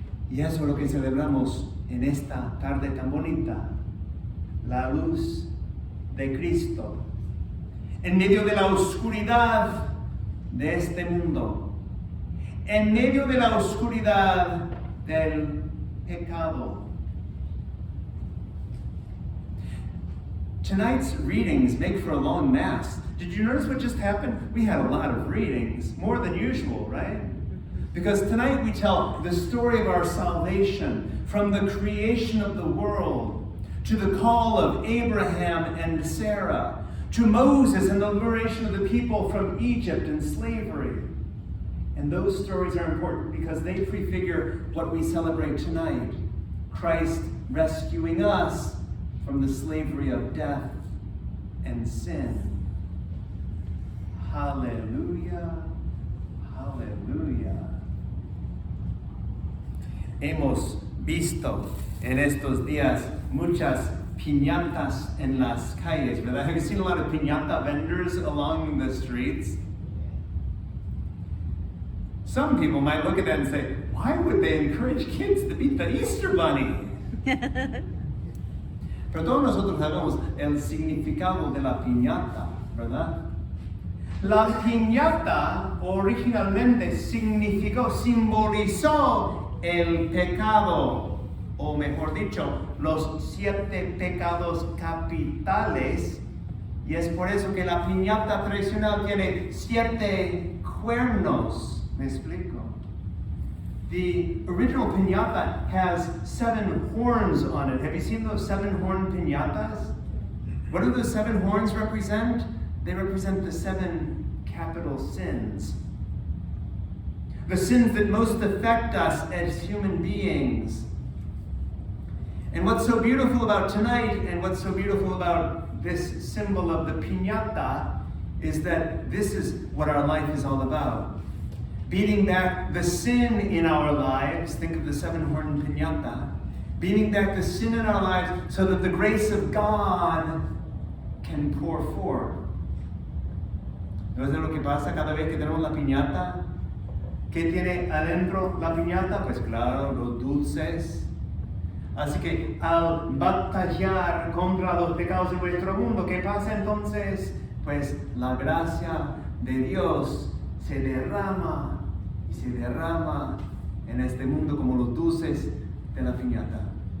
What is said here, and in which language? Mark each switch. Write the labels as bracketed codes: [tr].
[es] Y eso es lo que celebramos en esta tarde tan bonita. La luz de Cristo. En medio de la oscuridad de este mundo. En medio de la oscuridad del pecado. [en] Tonight's readings make for a long Mass. Did you notice what just happened? We had a lot of readings, more than usual, right? Because tonight we tell the story of our salvation from the creation of the world to the call of Abraham and Sarah, to Moses and the liberation of the people from Egypt and slavery. And those stories are important because they prefigure what we celebrate tonight. Christ rescuing us from the slavery of death and sin. Hallelujah, hallelujah. [es] Hemos visto en estos días muchas piñatas en las calles, ¿verdad? [en] Have you seen a lot of piñata vendors along the streets? Some people might look at that and say, why would they encourage kids to beat the Easter Bunny? [es] Pero todos nosotros sabemos el significado de la piñata, ¿verdad? La piñata originalmente simbolizó el pecado, o mejor dicho, los 7 pecados capitales, y es por eso que la piñata tradicional tiene 7 cuernos. ¿Me explico? [en] The original piñata has 7 horns on it. Have you seen those 7-horn piñatas? What do those 7 horns represent? They represent the 7 capital sins. The sins that most affect us as human beings. And what's so beautiful about tonight, and what's so beautiful about this symbol of the piñata, is that this is what our life is all about. Beating back the sin in our lives, think of the 7-horn piñata, beating back the sin in our lives so that the grace of God can pour forth. [es] ¿No es lo que pasa cada vez que tenemos la piñata? ¿Qué tiene adentro la piñata? Pues claro, los dulces. Así que al batallar contra los pecados de nuestro mundo, ¿qué pasa entonces? Pues la gracia de Dios se derrama y se derrama en este mundo como los dulces de la piñata.